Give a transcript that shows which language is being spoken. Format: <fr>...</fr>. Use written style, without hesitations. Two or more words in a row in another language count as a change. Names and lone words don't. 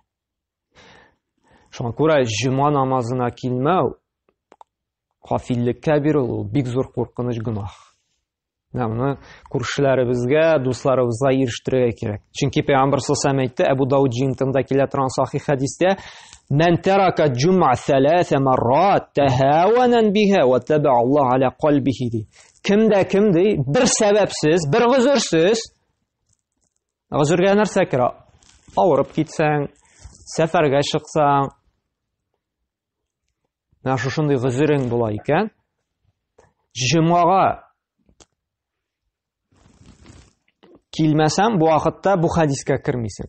<tt>Шуңа күрә җума намазына килмәү гафиллеккә бирү бик зур куркыныч гөнаһ. Моны күршеләребезгә, дусларыбызга ирештерергә кирәк. Чөнки Пәйгамбәр саллаллаһу әйтте, Әбу Дауд җинтында килә торган сахих хәдистә,</tt> <ar>"من ترك الجمعة 3 مرات تهاونا بها وطبع الله على قلبه" ди.</ar> <tt>Кем ди, бер сәбәпсез, бер гозерсез, гозергә нәрсә керә? Авырып китсәң, сәфәргә чыксаң, шушындай гозерең була икән, җомага килмәсәм, бу вакытта бу хадискә кермисең.</tt>